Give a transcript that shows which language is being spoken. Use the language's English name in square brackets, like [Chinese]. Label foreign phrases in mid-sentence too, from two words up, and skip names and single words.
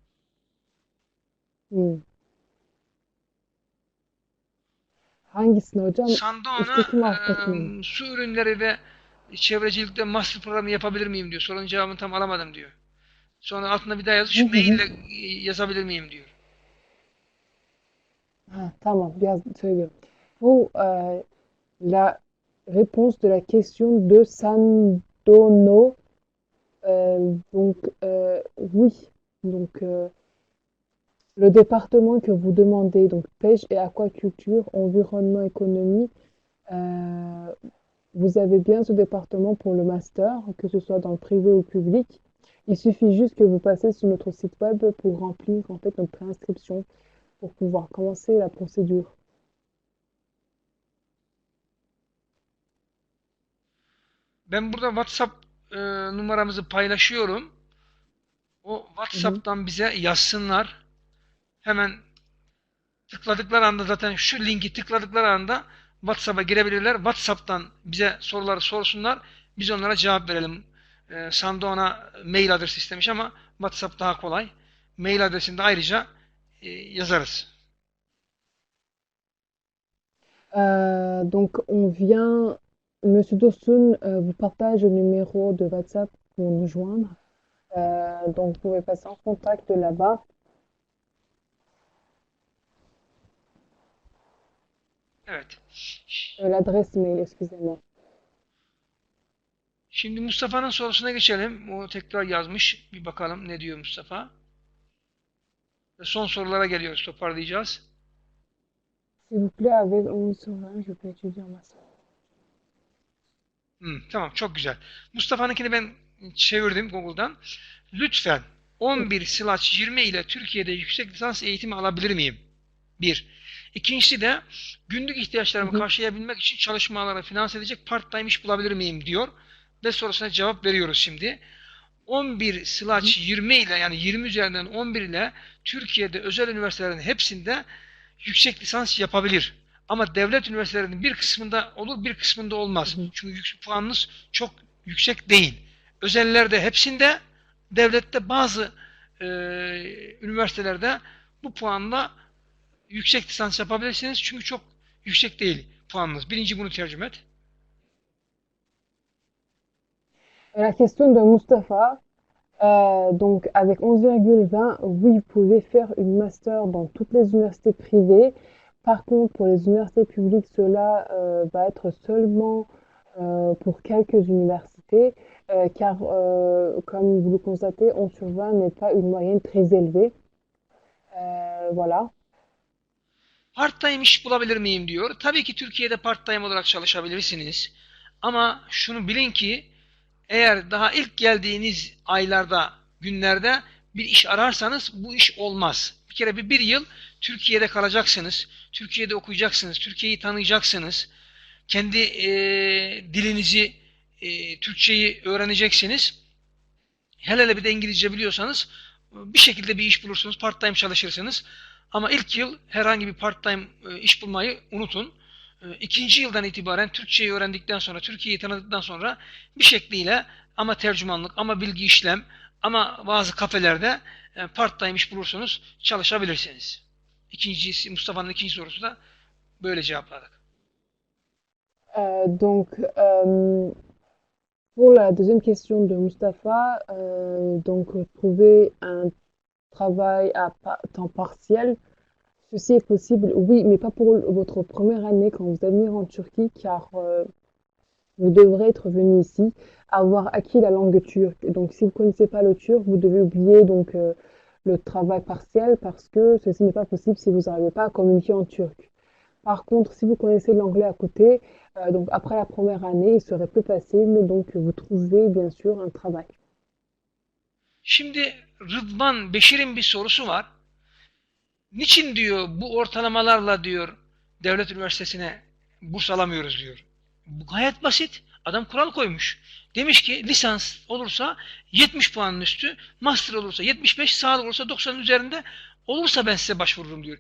[Turkish] Hmm. Hangisini hocam? Sandona Üstteki mi alttaki mi? su ürünleri ve çevrecilikte master programı yapabilir miyim diyor. Sorunun cevabını tam alamadım diyor. Sonra altına bir daha yazıyor. Şu maille yazabilir miyim diyor. Ha, tamam, söylüyorum. [French] Bu la réponse de la question de Sandono. Oui. Le département que vous demandez, donc pêche et aquaculture, environnement, économie, vous avez bien ce département pour le master, que ce soit dans le privé ou le public. Il suffit juste que vous passez sur notre site web pour remplir en fait notre préinscription pour pouvoir commencer la procédure. [Turkish] Ben burada WhatsApp numaramızı paylaşıyorum. O WhatsApp'tan bize yazsınlar. Hemen tıkladıkları anda zaten şu linki tıkladıkları anda WhatsApp'a girebilirler. WhatsApp'tan bize soruları sorsunlar. Biz onlara cevap verelim. Sandona mail adresi istemiş ama WhatsApp daha kolay. Mail adresini de ayrıca yazarız. [French] Monsieur Dostun vous partage le numéro de WhatsApp pour nous joindre. Donc, vous pouvez passer en contact là-bas. [Turkish] Evet. [French] L'adresse mail, excusez-moi. [Turkish] Şimdi Mustafa'nın sorusuna geçelim. O tekrar yazmış. Bir bakalım ne diyor Mustafa. Son sorulara geliyoruz. Toparlayacağız. [French] S'il vous plaît, avec 11 souverains, je peux étudier en master. [Turkish] Tamam, çok güzel. Mustafa'nınkini ben çevirdim Google'dan. Lütfen 11/20 ile Türkiye'de yüksek lisans eğitimi alabilir miyim? Bir. İkincisi de günlük ihtiyaçlarımı karşılayabilmek için çalışmalara finanse edecek part-time iş bulabilir miyim diyor. Ve sorusuna cevap veriyoruz şimdi. 11/20 ile yani 20 üzerinden 11 ile Türkiye'de özel üniversitelerin hepsinde yüksek lisans yapabilir. Ama devlet üniversitelerinin bir kısmında olur, bir kısmında olmaz. Çünkü puanınız çok yüksek değil. Özellerde hepsinde, devlette bazı üniversitelerde bu puanla yüksek lisans yapabilirsiniz. Çünkü çok yüksek değil puanınız. Birinci bunu tercüme et. [French] La question de Mustapha. Donc, avec 11,20, oui, vous pouvez faire une master dans toutes les universités privées. Par contre, pour les universités publiques, cela va être seulement pour quelques universités, car comme vous le constatez, 11/20 n'est pas une moyenne très élevée. Voilà. [Turkish] Part-time iş bulabilir miyim diyor. Tabii ki Türkiye'de part-time olarak çalışabilirsiniz. Ama şunu bilin ki eğer daha ilk geldiğiniz aylarda, günlerde bir iş ararsanız bu iş olmaz. Bir kere bir yıl Türkiye'de kalacaksınız. Türkiye'de okuyacaksınız. Türkiye'yi tanıyacaksınız. Kendi dilinizi, Türkçeyi öğreneceksiniz. Hele bir de İngilizce biliyorsanız bir şekilde bir iş bulursunuz. Part-time çalışırsınız. Ama ilk yıl herhangi bir part-time iş bulmayı unutun. İkinci yıldan itibaren Türkçeyi öğrendikten sonra, Türkiye'yi tanıdıktan sonra bir şekliyle ama tercümanlık, ama bilgi işlem, ama bazı kafelerde part-time iş bulursunuz, çalışabilirsiniz. Mustafa'nın ikinci sorusu da böyle cevapladık. [French] Donc, pour la deuxième question de Mustapha, donc trouver un travail à temps partiel, ceci est possible, oui, mais pas pour votre première année quand vous allez venir en Turquie, car vous devrez être venu ici, avoir acquis la langue turque. Donc, si vous ne connaissez pas le turc, vous devez oublier donc le travail partiel parce que ceci n'est pas possible si vous n'arrivez pas à communiquer en turc. Par contre, si vous connaissez l'anglais à côté, donc après la première année, il serait plus facile, donc vous trouvez bien sûr un travail. [Turkish] Şimdi Rıdvan Beşir'in bir sorusu var. Niçin diyor bu ortalamalarla diyor devlet üniversitesine burs alamıyoruz diyor. Bu gayet basit. Adam kural koymuş. Demiş ki lisans olursa 70 puanın üstü, master olursa 75, sağlık olursa 90'ın üzerinde olursa ben size başvururum diyor.